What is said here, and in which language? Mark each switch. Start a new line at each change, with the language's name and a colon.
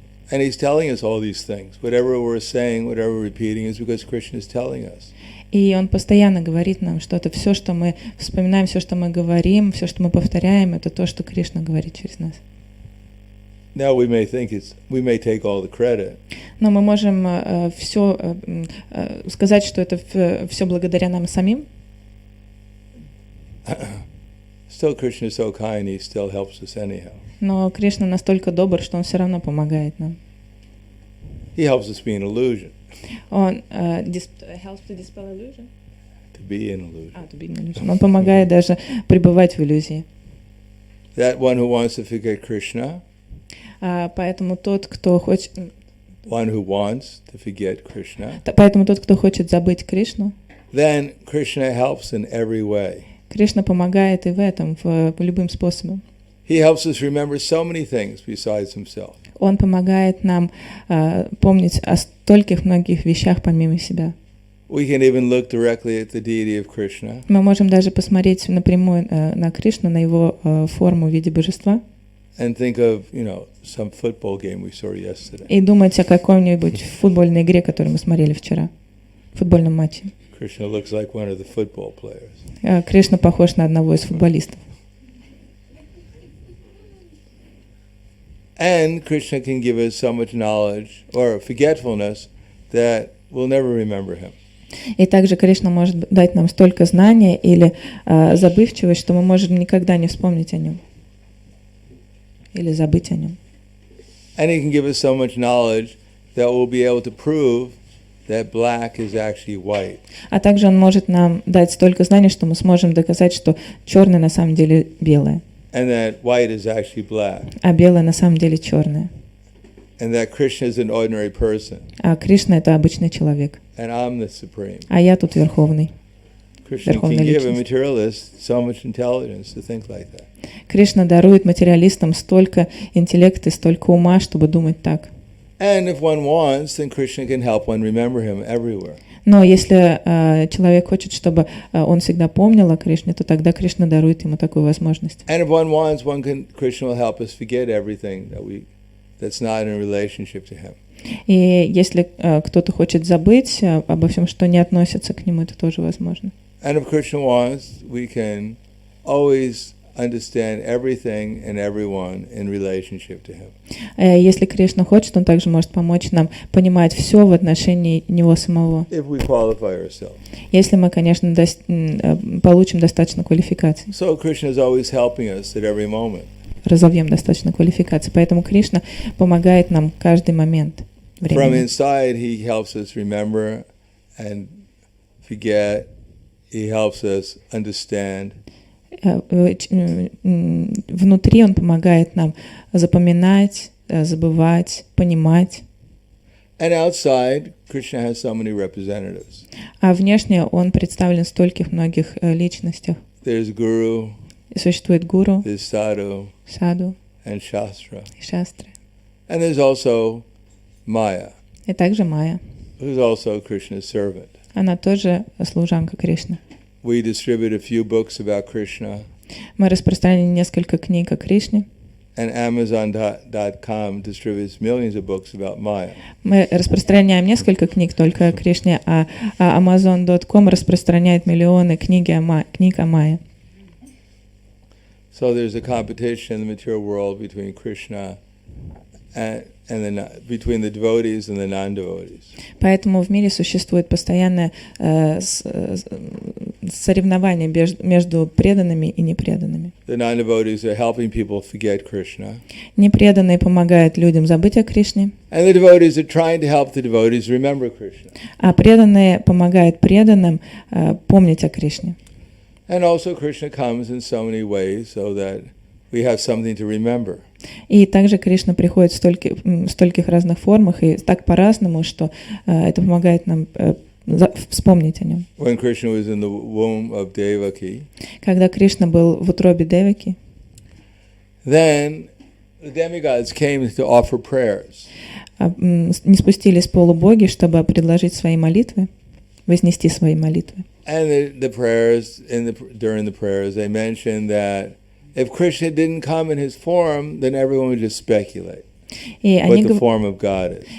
English: And he's telling us all these things. Whatever we're saying, whatever we're repeating is because Krishna is telling us.
Russian: И он постоянно говорит нам что-то. Все, что мы вспоминаем, все, что мы говорим, все, что мы повторяем, это то, что Кришна говорит через нас.
English: Now we may think we may take all the credit.
Russian: Но мы можем все сказать, что это все благодаря нам самим.
English: Still, Krishna is so kind; he still helps us anyhow.
Russian: Но Кришна настолько добр, что он все равно помогает нам.
English: He helps us be an illusion.
Russian: Он
English: helps to dispel illusion. To be an illusion. To be an illusion.
Russian: Он помогает даже пребывать в иллюзии.
English: That one who wants to forget Krishna.
Russian: Поэтому тот, кто хочет.
English: One who wants to forget Krishna.
Russian: Поэтому тот, кто хочет забыть Кришну.
English: Then Krishna helps in every way.
Russian: Кришна помогает и в этом, по любым способам.
English: He helps us remember so many things besides himself.
Russian: Он помогает нам помнить о стольких многих вещах помимо себя.
English: We can even look directly at the deity of Krishna.
Russian: Мы можем даже посмотреть напрямую на Кришну, на его форму в виде божества.
English: And think of, some football game we saw yesterday.
Russian: И думать о какой-нибудь футбольной игре, которую мы смотрели вчера, футбольном матче.
English: Krishna looks like one of the football players.
Russian: Кришна похож на одного из футболистов.
English: And Krishna can give us so much knowledge or forgetfulness that we'll never remember him.
Russian: И также Кришна может дать нам столько знания или забывчивость, что мы можем никогда не вспомнить о нем или забыть о нем.
English: And he can give us so much knowledge that we'll be able to prove that black is actually white.
Russian: А также он может нам дать столько знаний, что мы сможем доказать, что черное на самом деле белое,
English: And that white is actually black.
Russian: а белое на самом деле черное.
English: And that Krishna is an ordinary person.
Russian: А Кришна — это обычный человек.
English: And I'm the supreme.
Russian: А я тут верховный.
English: Krishna can give a materialist so much intelligence to think like that.
Russian: Кришна дарует материалистам столько интеллекта и столько ума, чтобы думать так.
English: And if one wants, then Krishna can help one remember him everywhere.
Russian: Но если человек хочет, чтобы он всегда помнил о Кришне, то тогда Кришна дарует ему такую возможность.
English: And if one wants, Krishna will help us forget everything that's not in relationship to him.
Russian: И если кто-то хочет забыть обо всем, что не относится к нему, это тоже возможно.
English: And if Krishna wants, we can always understand everything and everyone in relationship to him.
Russian: Если Кришна хочет, он также может помочь нам понимать все в отношении него самого.
English: If we qualify ourselves.
Russian: Если мы, конечно, получим достаточно квалификаций.
English: So Krishna is always helping us at every moment.
Russian: Разовьем достаточно квалификаций. Поэтому Кришна помогает нам каждый момент времени.
English: From inside, he helps us remember and forget. He helps us understand.
Russian: Внутри он помогает нам запоминать, забывать, понимать.
English: And outside, Krishna has so many representatives.
Russian: А внешне он представлен в стольких многих личностях.
English: There's Guru.
Russian: И существует гуру,
English: There's Sadhu.
Russian: саду
English: And Shastra.
Russian: и шастры.
English: And there's also Maya,
Russian: И также Майя.
English: who's also Krishna's servant.
Russian: Она тоже служанка Кришны.
English: We distribute a few books about Krishna.
Russian: Мы распространяем несколько книг о Кришне.
English: And Amazon.com distributes millions of books about Maya.
Russian: Мы распространяем несколько книг только о Кришне, а Amazon.com распространяет миллионы книг о Майе.
English: So there's a competition in the material world between Krishna and between the devotees and the non-devotees.
Russian: Поэтому в мире существует постоянное соревнование между преданными и непреданными.
English: The non-devotees are helping people forget Krishna.
Russian: Непреданные помогают людям забыть о Кришне,
English: And the devotees are trying to help the devotees remember Krishna.
Russian: а преданные помогают преданным помнить о Кришне.
English: And also Krishna comes in so many ways so that we have something to remember.
Russian: И также Кришна приходит в стольких разных формах и так по-разному, что это помогает нам вспомнить о нем.
English: When Krishna was in the womb of Devaki,
Russian: Когда Кришна был в утробе Деваки,
English: then the demigods came to offer prayers.
Russian: не спустились полубоги, чтобы предложить свои молитвы, вознести свои молитвы.
English: And the prayers during the prayers they mentioned that if Krishna didn't come in his form, then everyone would just speculate what the form of God is.